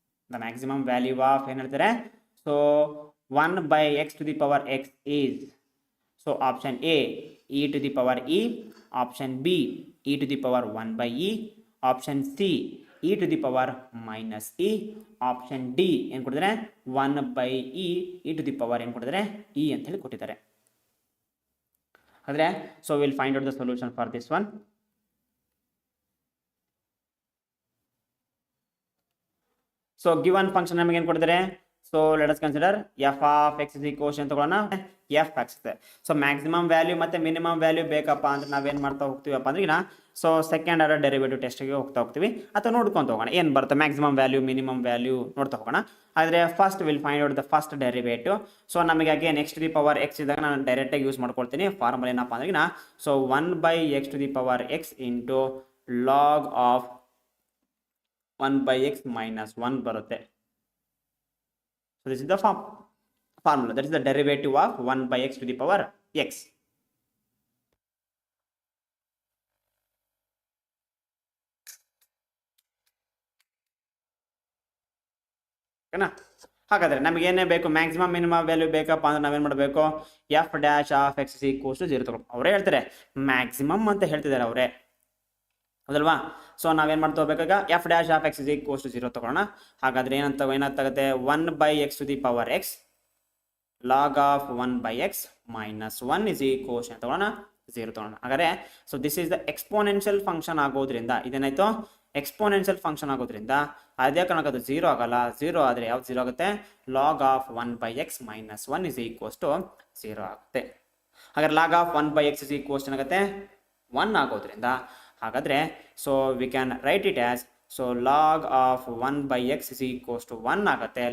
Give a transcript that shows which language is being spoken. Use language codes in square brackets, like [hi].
[en] The maximum value of [kn] ಏನು ಹೇಳ್ತಾರೆ, [en] so 1 by x to the power x is, so option A e to the power e, option B e to the power 1 by e, option C e to the power minus e, [kn] option D ಏನು ಕೊಟ್ಟಿದ್ದಾರೆ [en] 1 by e to the power [kn] ಏನು ಕೊಟ್ಟಿದ್ದಾರೆ [en] e [kn] ಅಂತ ಹೇಳಿ ಕೊಟ್ಟಿದ್ದಾರೆ. [en] ಆದರೆ so will find out the solution for this one. So given function [kn] ನಮಗೆ ಏನು ಕೊಟ್ಟಿದ್ದಾರೆ, [en] so let us consider F of X is equals [kn] ಅಂತ ತಗೊಳ್ಳೋಣ, ಎಫ್ ಎಕ್ಸ್ ಇದೆ. ಸೊ ಮ್ಯಾಕ್ಸಿಮಮ್ ವ್ಯಾಲ್ಯೂ ಮತ್ತು ಮಿನಿಮಮ್ ವ್ಯಾಲ್ಯೂ ಬೇಕಪ್ಪ ಅಂದ್ರೆ ನಾವೇನು ಮಾಡ್ತಾ ಹೋಗ್ತೀವಪ್ಪ ಅಂದ್ರೆ ಈಗ [en] so second order derivative ಟೆಸ್ಟ್ಗೆ [kn] ಹೋಗ್ತಾ ಹೋಗ್ತೀವಿ ಅಥವಾ ನೋಡ್ಕೊಂತ ಹೋಗೋಣ ಏನು ಬರುತ್ತೆ ಮ್ಯಾಕ್ಸಿಮಮ್ ವ್ಯಾಲ್ಯೂ ಮಿನಿಮಮ್ ವ್ಯಾಲ್ಯೂ ನೋಡ್ತಾ ಹೋಗೋಣ. [en] ಆದರೆ first will find out the first derivative. [kn] So ನಮಗೆ again [en] X to the power X [kn] ಇದ್ದಾಗ ನಾನು ಡೈರೆಕ್ಟಾಗಿ ಯೂಸ್ ಮಾಡ್ಕೊಳ್ತೀನಿ. ಫಾರ್ಮಲ್ ಏನಪ್ಪ ಅಂದ್ರೆ [en] so 1 by x to the power x into log of 1 by x minus 1 [kn] ಬರುತ್ತೆ. [en] So this is the formula, that is the derivative of 1 by x to the power x. [kn] ಓಕೆನಾ? ಹಾಗಾದರೆ ನಮಗೆ ಏನೇ ಬೇಕು maximum minimum value ಬೇಕಪ್ಪ ಅಂದ್ರೆ ನಾವೇನು ಮಾಡಬೇಕು, [en] F dash of X is equals to 0 [kn] ತಗೊಳ್ಳಿ. ಅವರೇ ಹೇಳ್ತಾರೆ ಮ್ಯಾಕ್ಸಿಮಮ್ ಅಂತ ಹೇಳ್ತಿದ್ದಾರೆ ಅವರೇ, ಹೌದಲ್ವಾ? ಸೊ ನಾವೇನು ಮಾಡ್ತಾ ಹೋಗ್ಬೇಕಾಗ [en] F dash of X is equals to 0 [kn] ತಗೊಳ್ಳೋಣ. ಹಾಗಾದ್ರೆ ಏನಾಗುತ್ತೆ [en] 1 by x to the power x log of 1 by x minus 1 is equals [kn] ಅಂತ ತಗೊಳ್ಳೋಣ 0 ತಗೊಳ್ಳೋಣ. ಹಾಗಾದ್ರೆ [en] so this is the exponential function [kn] ಆಗೋದ್ರಿಂದ ಇದೇನಾಯ್ತು ಎಕ್ಸ್ಪೋನೆನ್ಷಿಯಲ್ ಫಂಕ್ಷನ್ ಆಗೋದ್ರಿಂದ ಅದೇ ಕಾರಣಕ್ಕೆ ಅದು 0 ಆಗಲ್ಲ. 0 ಆದರೆ ಯಾವ್ದು 0 ಆಗುತ್ತೆ, [en] log of 1 by x minus 1 is equals to 0 [kn] ಆಗುತ್ತೆ. ಹಾಗಾದ್ರೆ [en] log of 1 by x is equals [kn] ಏನಾಗುತ್ತೆ 1 ಆಗೋದ್ರಿಂದ ಹಾಗಾದರೆ [en] so we can write it as so log of 1 by x is equals to 1 [kn] ಆಗುತ್ತೆ.